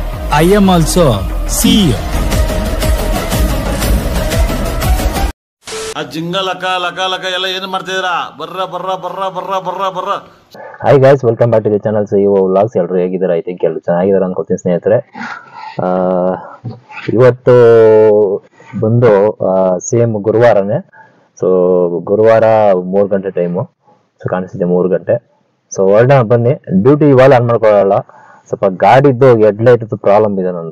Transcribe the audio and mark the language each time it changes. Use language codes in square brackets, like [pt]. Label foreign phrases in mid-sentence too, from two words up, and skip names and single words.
[en] I am also CEO. [kn] ಆ ಜಿಂಗ ಲಕ ಲಕ ಲಕ ಎಲ್ಲ ಏನು ಮಾಡ್ತಿದ್ದೀರಾ? ಬರ್ರ ಬರ್ರ ಬರ್ರ ಬರ್ರ ಬರ್ರ ಬರ್ರ. [en] Hi guys, welcome back to the channel CEO ವ್ಲಾಗ್ಸ್. [kn] ಎಲ್ಲರೂ ಹೇಗಿದ್ದಾರೆ? [en] I think [kn] ಎಲ್ಲರೂ ಚೆನ್ನಾಗಿದ್ದಾರೆ ಅನ್ಕೋತೀನಿ ಸ್ನೇಹಿತರೆ. ಇವತ್ತು ಬಂದು ಸೇಮ್ ಗುರುವಾರನೇ. ಸೊ ಗುರುವಾರ 3 ಗಂಟೆ ಟೈಮು. ಸೊ ಕಾಣಿಸ್ತಿದೆ 3 ಗಂಟೆ. ಸೊ ಹೊರಡ ಬನ್ನಿ. ಡ್ಯೂಟಿ ಇವಾಗ ಆನ್ ಮಾಡ್ಕೊಳ್ಳಲ್ಲ, ಸ್ವಲ್ಪ ಗಾಡಿದ್ದು ಹೆಡ್ಲೈಟ್ ಪ್ರಾಬ್ಲಮ್ ಇದೆ ನಂದು.